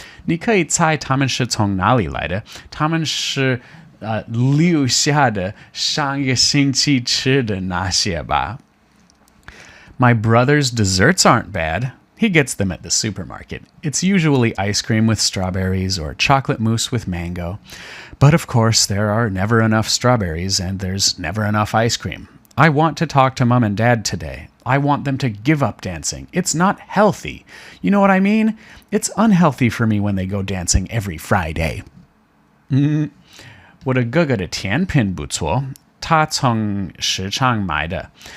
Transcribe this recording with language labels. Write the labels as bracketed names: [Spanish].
[Chinese] 你可以猜他们是从哪里来的？他们是留下的上个星期吃的那些吧。 [English] My brother's desserts aren't bad. He gets them at the supermarket. It's usually ice cream with strawberries or chocolate mousse with mango. But of course, there are never enough strawberries and there's never enough ice cream. I want to talk to Mom and Dad today. I want them to give up dancing. It's not healthy. You know what I mean? It's unhealthy for me when they go dancing every Friday. [Chinese] 我的哥哥的甜品不错，他从市场买的。